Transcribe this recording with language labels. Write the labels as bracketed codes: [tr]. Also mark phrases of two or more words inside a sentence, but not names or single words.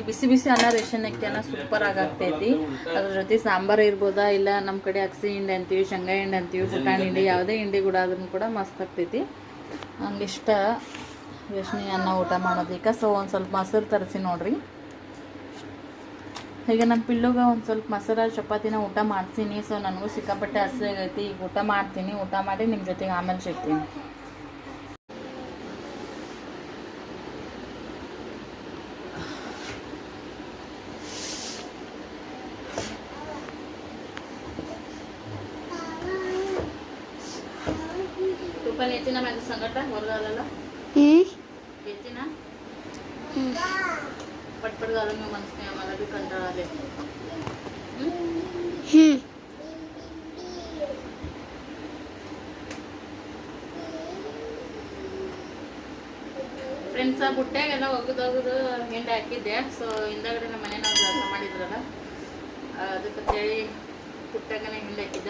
[kn] ಬಿಸಿ ಬಿಸಿ ಅನ್ನ ರೇಷನ್ ಅಕ್ಕಿ ಅನ್ನ ಸೂಪರ್ ಆಗಾಗ್ತೈತಿ. ಅದ್ರ ಜೊತೆ ಸಾಂಬಾರು ಇರ್ಬೋದಾ, ಇಲ್ಲ ನಮ್ಮ ಕಡೆ ಅಗಸೆ ಹಿಂಡಿ ಅಂತೀವಿ, ಶೇಂಗಾ ಹಿಂಡಿ ಅಂತೀವಿ, ಪುಟಾಣಿ ಹಿಂಡಿ, ಯಾವುದೇ ಹಿಂಡಿ ಕೂಡ ಆದ್ರೂ ಕೂಡ ಮಸ್ತ್ ಆಗ್ತೈತಿ. ಹಂಗಿಷ್ಟ ರೇಷನ್ ಅನ್ನ ಊಟ ಮಾಡೋದಕ್ಕೆ. ಸೊ ಒಂದು ಸ್ವಲ್ಪ ಮೊಸರು ತರಿಸಿ ನೋಡ್ರಿ. ಈಗ ನಮ್ಮ ಪಿಲ್ಲುಗೆ ಒಂದು ಸ್ವಲ್ಪ ಮೊಸರು ಚಪಾತಿನ ಊಟ ಮಾಡ್ತೀನಿ. ಸೊ ನನಗೂ ಸಿಕ್ಕಾಪಟ್ಟೆ ಹಸಿವಾಗೈತಿ. ಈಗ ಊಟ ಮಾಡ್ತೀನಿ. ಊಟ ಮಾಡಿ ನಿಮ್ಮ ಜೊತೆಗೆ ಆಮೇಲೆ ಸಿಗ್ತೀನಿ. [mr] पण येते ना माझं संकट वर घालायला येते ना पटपट घालून मी म्हणते आम्हाला बी कंटाळा आले. [kn] ಫ್ರೆಂಡ್ಸ್ ಬುಟ್ಟ್ಯಾಗೆಲ್ಲ ಒಗದೊಗದು ಹಿಂಡಿ ಹಾಕಿದ್ದೆ. ಸೊ ಹಿಂದಗಡೆ ನಮ್ಮ ಮನೆ ನಾವು ಕೆಲಸ ಮಾಡಿದ್ರಲ್ಲ, ಅದಕ್ಕಂತೇಳಿ ಪುಟ್ಟಾಗನೇ ಹಿಂಡಿ ಹಾಕಿದ್ದೆ.